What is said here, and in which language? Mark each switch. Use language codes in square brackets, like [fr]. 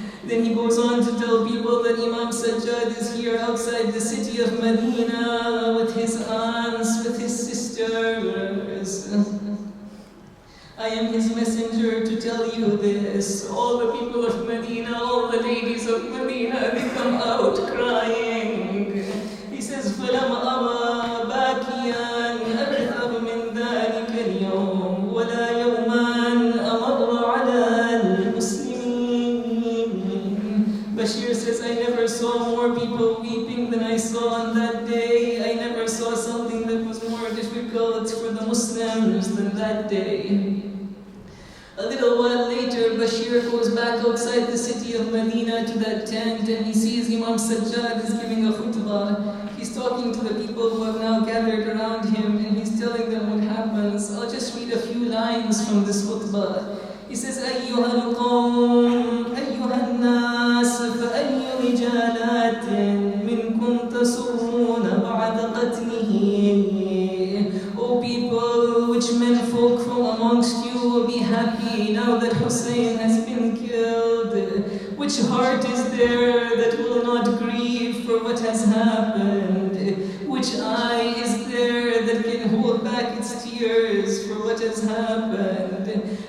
[en] Then he goes on to tell people that Imam Sajjad is here outside the city of Medina with his aunts, with his sisters. I am his messenger to tell you this. All the people of Medina, all the ladies of Medina, they come out crying. He says, [ar] فَلَمْ أَرَى بَاكِيًا أَكْثَرَ مِنْ ذَلِكَ الْيَوْمِ وَلَا يَوْمًا أَمَرَّ عَلَى الْمُسْلِمِينَ. [en] Bashir says, I never saw more people weeping than I saw on that day. I never saw something that was more difficult for the Muslims than that day. A little while later, Bashir goes back outside the city of Medina to that tent and he sees Imam Sajjad is giving a khutbah. He's talking to the people who have now gathered around him and he's telling them what happens. I'll just read a few lines from this khutbah. He says, [ar] أيها القوم أيها الناس فأي رجالات منكم تسرون بعد قتله. [en] O people, which men folk from amongst you will be happy now that Hussein has been killed? Which heart is there that will not grieve for what has happened? Which eye is there that can hold back its tears for what has happened?